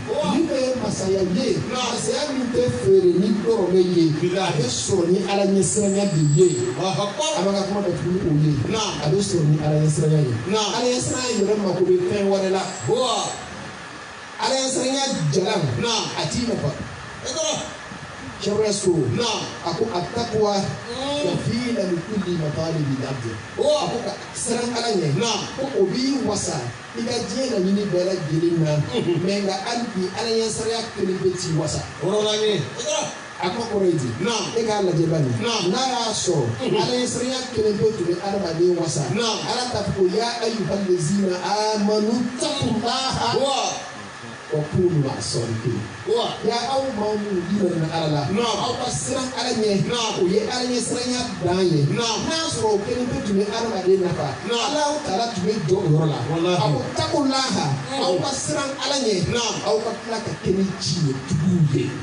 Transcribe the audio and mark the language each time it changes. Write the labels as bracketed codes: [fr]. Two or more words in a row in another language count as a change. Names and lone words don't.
[bm] Ni bɛ masaya ye, masaya min tɛ feere ni dɔrɔmɛ ye, a bɛ sɔrɔ ni Ala ɲɛsiranya de ye. An bɛ ka kuma datugu ni o ye. A bɛ sɔrɔ ni Ala ɲɛsiranya ye. Ala ɲɛsiranya yɛrɛ mako bɛ fɛn wɛrɛ la. Ala ɲɛsiranya jalan a t'i nafa. [ar] شيخ آكو التقوى كافلة لكل مطالب العبد. [bm] Aku ka siran Ala ɲɛ ko o b'i wasa i ka diɲɛ laɲini bɛɛ lajɛlen na mais nka hali bi Ala ɲɛsiranya kelen bɛ t'i wasa. A ko kɔrɔ ye di? E k'a lajɛ bani n'a y'a sɔrɔ Ala ɲɛsiranya kelen bɛ tun bɛ adamaden wasa. Ala t'a fɔ ko [ar] يا أيها الذين آمنوا اتقوا الله وكونوا مع الصادقين. [bm] Ya aw maa minnu dimina Ala la, aw ka siran Ala ɲɛ, o ye Ala ɲɛsiranya dan ye. N'a sɔrɔ o kelen bɛ tun bɛ adamaden nafa, Ala Taala tun bɛ jɔ o yɔrɔ la. A ko taqullaha, aw ka siran Ala ɲɛ, aw ka tila ka kɛ ni tiɲɛtigiw ye.